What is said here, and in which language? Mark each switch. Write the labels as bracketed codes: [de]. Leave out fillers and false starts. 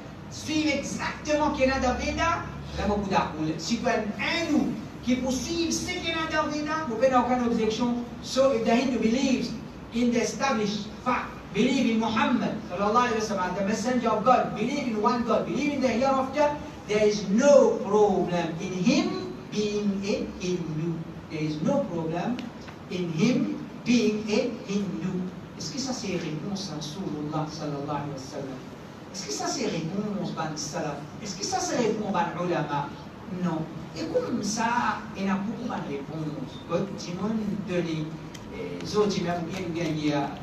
[fr] Suivre exactement ce qu'il y a dans le Veda, vraiment beaucoup d'arguments. Si vous êtes un hindou qui poursuit ce qu'il y a dans le Veda, vous n'avez aucune objection. [en] So if the Hindu believes in the established fact, believe in Muhammad, sallallahu alayhi wa sallam, the messenger of God, believe in one God, believe in the hereafter, there is no problem in him being a Hindu. There is no problem in him being a Hindu. [fr] Est-ce que ça c'est réponse à Rasulullah [ar] sallallahu alayhi wa sallam? [fr] Est-ce que ça c'est réponse à salaf? Est-ce que ça c'est réponse à ulama? Non. Et comme ça, il y a beaucoup de réponses. Quand tu m'as donné, les autres, même gagné.